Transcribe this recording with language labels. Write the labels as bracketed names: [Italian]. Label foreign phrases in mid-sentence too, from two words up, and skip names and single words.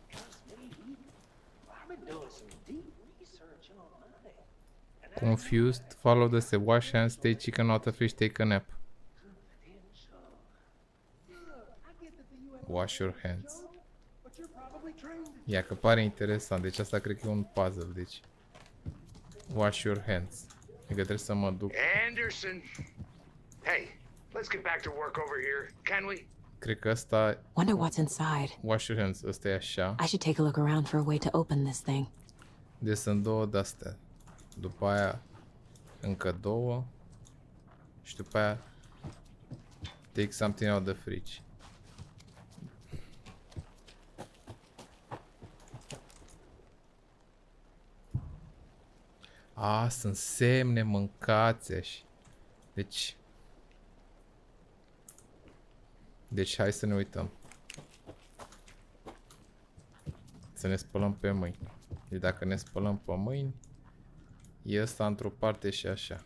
[English] Confused, follow the step, wash hands, take chicken out of fish, take a nap. Wash your hands. [Romanian] Ia că pare interesant, deci asta cred că e un puzzle, deci. [English] Wash your hands. [Romanian] Adică trebuie să mă duc. [English] Anderson! Hey, let's get back to work over here, can we? [Romanian] Cred că ăsta... [English] Wonder what's inside. Wash your hands, [Romanian] ăsta e așa. [English] I should take a look around for a way to open this thing. [Romanian] Deci sunt două de-astea. După aia încă două. Și după aia [English] take something out the fridge. [Romanian] A, sunt semne, mâncați așa. Deci hai să ne uităm. Să ne spălăm pe mâini. Deci dacă ne spălăm pe mâini, e ăsta într-o parte și așa.